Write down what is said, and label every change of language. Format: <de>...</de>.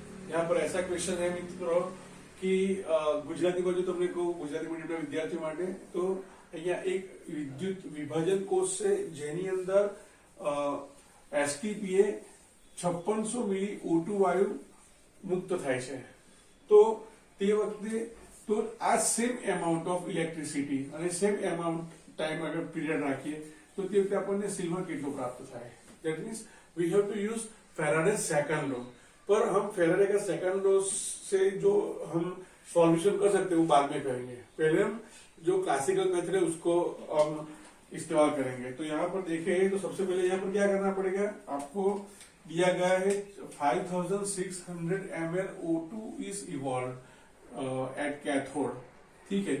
<hi>यहाँ पर ऐसा क्वेश्चन है मित्रों कि गुजराती को जो तुमने को गुजराती मीडियम विद्यार्थियों</hi> <gu>માટે तो અહીંયા એક વિદ્યુત વિભાજન કોષ છે જેની અંદર STP 5600 મિલી O2 વાયુ મુક્ત થાય છે। તો તે વખતે તો આ</gu> <en>same amount of electricity</en> <gu>અને સેમ એમાઉન્ટ ટાઈમ અગર પીરિયડ રાખીએ तो તે વખતે આપણને સિલ્વર કેટલો પ્રાપ્ત થાય।</gu> <en>That means we have to use Faraday second law.</en> <hi>पर हम फैराडे का सेकंड लॉ से जो हम सॉल्यूशन कर सकते हैं वो बाद में करेंगे, पहले हम जो क्लासिकल मेथड है उसको हम इस्तेमाल करेंगे। तो यहाँ पर देखें तो सबसे पहले यहाँ पर क्या करना पड़ेगा, आपको दिया गया है</hi> <en>5600 ml O2 is evolve at cathode,</en> <hi>ठीक है।</hi>